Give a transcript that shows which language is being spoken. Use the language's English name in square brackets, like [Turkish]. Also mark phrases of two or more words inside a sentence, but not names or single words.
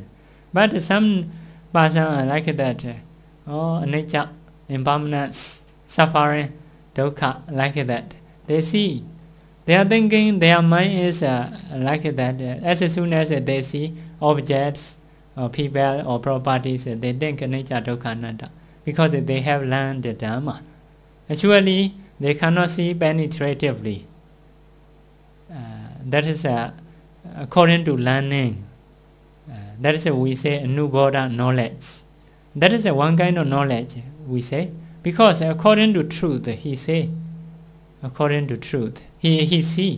[English] But some person are like that. Nature, impermanence, suffering, dukkha, like that. They see They are thinking, their mind is like that. As soon as they see objects or people or properties, they think [Pali] anicca dukkha anatta, [English] because they have learned the Dhamma. Actually, they cannot see penetratively. That is according to learning. That is we say Anuboddha knowledge. That is one kind of knowledge we say, because according to truth, he say, according to truth, he see.